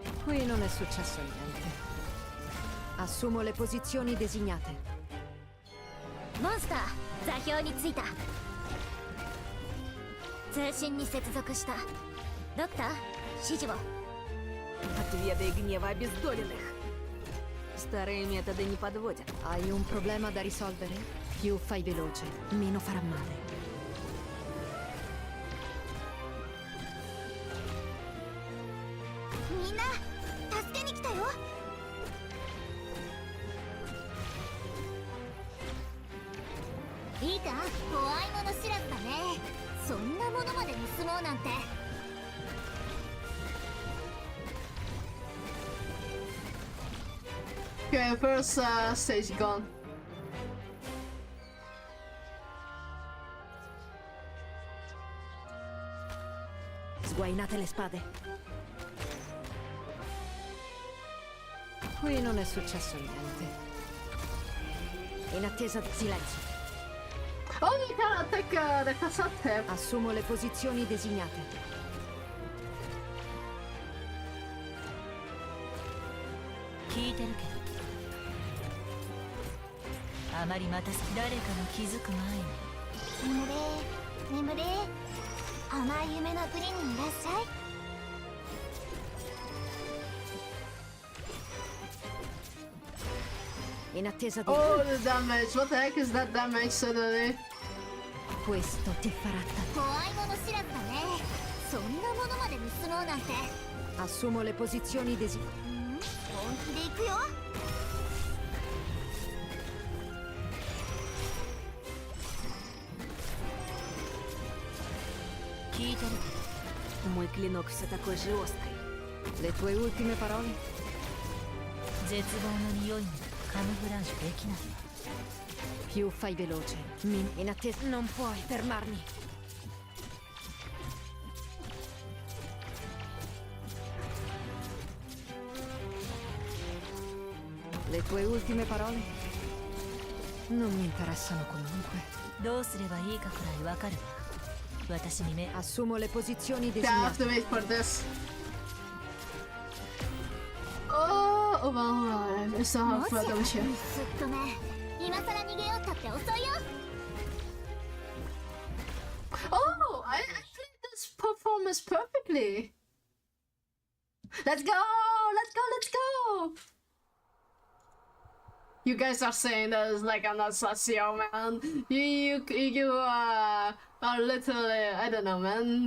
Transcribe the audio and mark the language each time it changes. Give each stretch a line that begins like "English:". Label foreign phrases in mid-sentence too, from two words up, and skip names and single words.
Italian: Qui non è successo niente. Assumo le posizioni designate.
Japanese: モンスター座標についた。通信に接続した。ドクター指示を。
Russian: Отведай гнева обездоленных. Старые методы не подводят.
Italian: Hai un problema da risolvere? Più fai veloce, meno farà male.
Japanese: Minna, 助けに来たよ。いいか、怖いもの知らずだね。そんなものまで盗もうなんて。
English: Okay, first stage gone.
Italian: Sguainate le spade. Qui non è successo niente. In attesa di silenzio.
English: Oh, you can attack the cassette.
Italian: Assumo le posizioni designate.
Japanese: 聞いてるけどあまり待たせ誰かが気づく前に眠れ眠れ、甘い夢の国にいらっしゃい。
Italian: In attesa di...
English: Oh, the damage. What the heck is that damage suddenly?
Italian: Questo ti farà
Japanese: 怖いもの知らずだね。そんなものまで盗もうなんて。
Italian: Assumo le posizioni designate.
Japanese: 本気で行くよ。聞いてる
Russian: Mой клинок все такой же острый.
Italian: Le tue ultime parole?
Japanese: 絶望の匂いもカムフラージュできない
Italian: Più fai veloce, in attesa... Non puoi fermarmi. Le tue ultime parole? Non mi interessano comunque.
Japanese: どうすればいいかくらいわかるわ私に目
Italian: Assumo le posizioni
English: Yeah, I have
Italian: designate.
English: to wait for this. Oh, well, I still
Japanese: も
English: have
Japanese: しや
English: further wish here.
Japanese: すっとね。今さら逃げようったって遅いよ。
English: Oh, I played this performance perfectly. Let's go! Let's go! Let's go! You guys are saying that it's like I'm not Sasio, man. You are literally, I don't know, man.